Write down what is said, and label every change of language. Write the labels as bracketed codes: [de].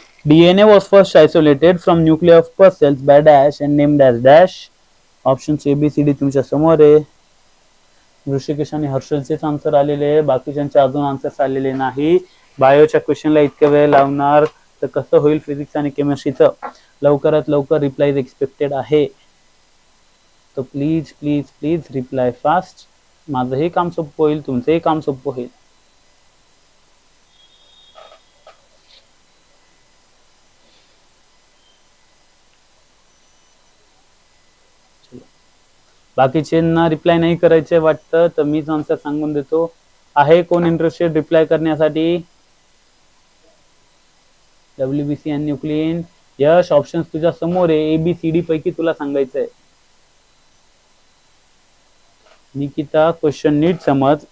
[en] DNA was first isolated from nuclei of pus cells by dash and named as dash. [mr] Option ABCD तुमच्या समोर आहे. ऋषिकेश आणि हर्षलचेच answer आलेले आहे, बाकीच्यांचे अजून आन्सर्स आलेले नाही. बायोच्या क्वेश्चनला इतक्या वेळ लावणार तर कसं होईल? फिजिक्स आणि केमिस्ट्रीचं लवकरात लवकर रिप्लाय एक्सपेक्टेड आहे. तो please please please reply fast. माझंही काम सोपं होईल, तुमचंही काम सोपं होईल. बाकीच्यांना रिप्लाय नाही करायचे वाटतं तर मीच आन्सर सांगून देतो. आहे कोण इंटरेस्टेड रिप्लाय करण्यासाठी? WBC आणि न्यूक्लियन. यश, ऑप्शन्स तुझ्या समोर आहे. ABCD पैकी तुला सांगायचं आहे. निकिता, क्वेश्चन नीट समज.